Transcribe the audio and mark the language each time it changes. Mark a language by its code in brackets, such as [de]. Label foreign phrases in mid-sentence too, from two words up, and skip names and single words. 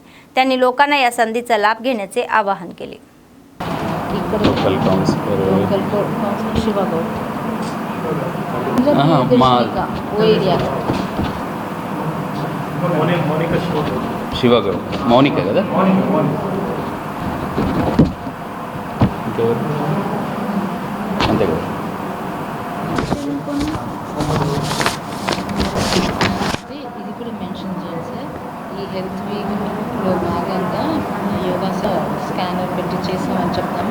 [mr] त्यांनी लोकांना या संधीचा लाभ घेण्याचे आवाहन केले. [te] शिवागड मौनिका కదా అంతే కదా. ఇది కూడా మెన్షన్ చేయండి సార్. ఈ [en] health week-lo [te] భాగంగా [en] yoga scanner [te] పెట్టి చేసామని చెప్తాము.